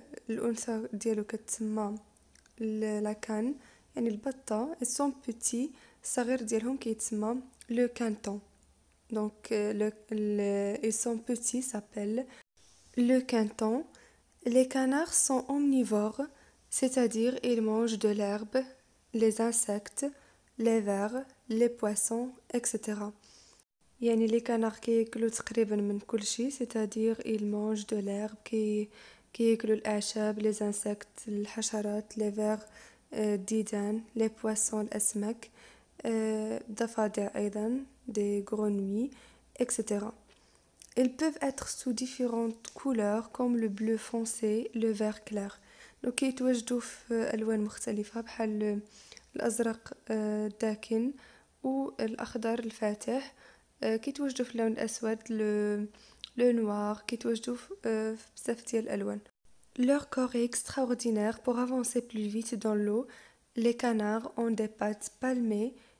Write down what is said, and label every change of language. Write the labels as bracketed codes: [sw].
[ar] الأنثى ديالو كتسمى لاكان يعني البطة. [fr] son petit [ar] الصغير ديالهم كيتسمى [fr] le canton. donc et son petit s'appelle le canton. Les canards sont omnivores, c'est-à-dire ils mangent de l'herbe, les insectes, les vers, les poissons, etc. [ar] يعني لي كانار كياكلوا تقريبا من كل شيء، [fr] c'est-à-dire ils mangent de l'herbe، [ar] كياكلوا الاعشاب، [fr] les insectes [ar] الحشرات، [fr] les vers [ar] الديدان، [fr] les poissons [ar] الاسماك، ضفادع ايضا [fr] des grenouilles، [ar] etc. [fr] Ils peuvent être sous différentes couleurs comme le bleu foncé, le vert clair. [ar] donc كيتواجدوا في الوان مختلفه بحال الازرق الداكن والاخضر الفاتح. كيتواجدوا في اللون الاسود لو نوار، كيتواجدوا في بزاف ديال الالوان. [fr] Leur corps est extraordinaire. Pour avancer plus vite dans l'eau, les canards ont des pattes palmées.